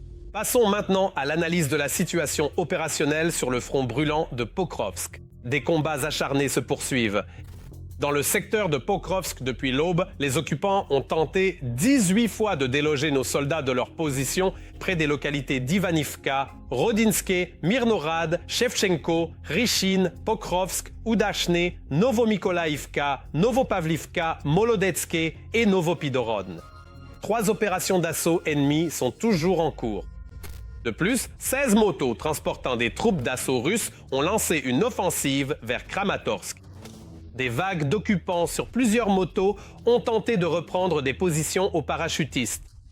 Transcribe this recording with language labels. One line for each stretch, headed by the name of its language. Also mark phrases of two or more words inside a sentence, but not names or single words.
French: Passons maintenant à l'analyse de la situation opérationnelle sur le front brûlant de Pokrovsk. Des combats acharnés se poursuivent. Dans le secteur de Pokrovsk, depuis l'aube, les occupants ont tenté 18 fois de déloger nos soldats de leur position près des localités d'Ivanivka, Rodinske, Mirnorad, Shevchenko, Rishin, Pokrovsk, Udachne, Novomykolaïvka, Novopavlivka, Molodetske et Novopidorod. 3 opérations d'assaut ennemies sont toujours en cours. De plus, 16 motos transportant des troupes d'assaut russes ont lancé une offensive vers Kramatorsk. Des vagues d'occupants sur plusieurs motos ont tenté de reprendre des positions aux parachutistes.